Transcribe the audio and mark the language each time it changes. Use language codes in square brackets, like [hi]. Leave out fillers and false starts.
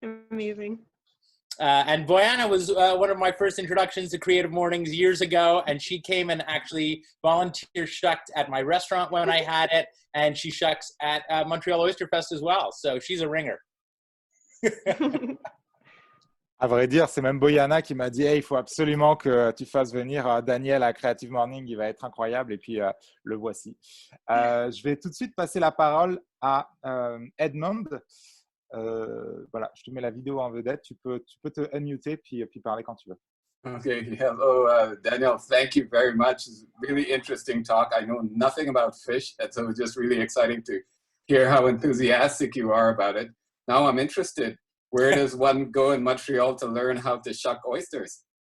[en] Amazing. And Boyana was one of my first introductions to Creative Mornings years ago, and she came and actually volunteer shucked at my restaurant when I had it, and she shucks at Montreal Oyster Fest as well. So she's a ringer. [fr] À vrai dire, c'est même Boyana qui m'a dit hey, il faut absolument que tu fasses venir Daniel à Creative Morning, il va être incroyable. Et puis, le voici. Je vais tout de suite passer la parole à Edmond. Voilà, je te mets la vidéo en vedette. Tu peux te unmuter puis parler quand tu veux. [en] Okay, hello, Daniel. Thank you very much. It's a really interesting talk. I know nothing about fish, and so it's just really exciting to hear how enthusiastic you are about it. Now I'm interested. Where does one go in Montreal to learn how to shuck oysters?